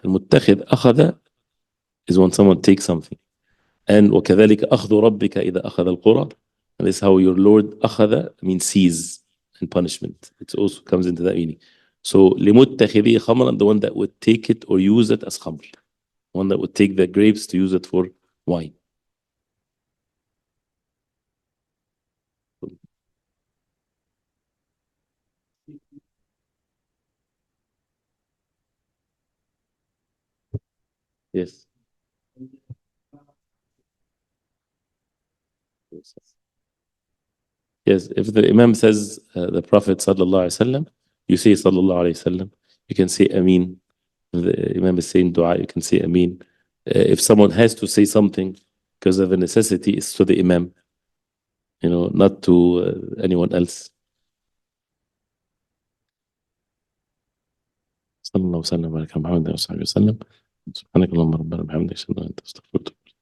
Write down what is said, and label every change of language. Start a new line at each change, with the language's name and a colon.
Arabic: المتخذ أخذ
English: is when someone takes something. And
Arabic: وكذلك أخذ ربك إذا أخذ القرى.
English: And this is how your Lord أخذ means seize and punishment. It also comes into that meaning. So
Arabic: لمتخذي خمرا,
English: the one that would take it or use it as khamr. One that would take the grapes to use it for wine. Yes. Yes, if the Imam says the Prophet sallallahu alaihi wasallam, you say sallallahu alaihi wasallam. You can say Ameen. If the Imam is saying dua, you can say Ameen. If someone has to say something because of a necessity, it's to the Imam, not to anyone else.
Arabic: صلى الله وسلم وبارك على محمد وصحبه وسلم. سبحانك اللهم ربنا وبحمدك اشهد ان لا اله الا انت استغفرك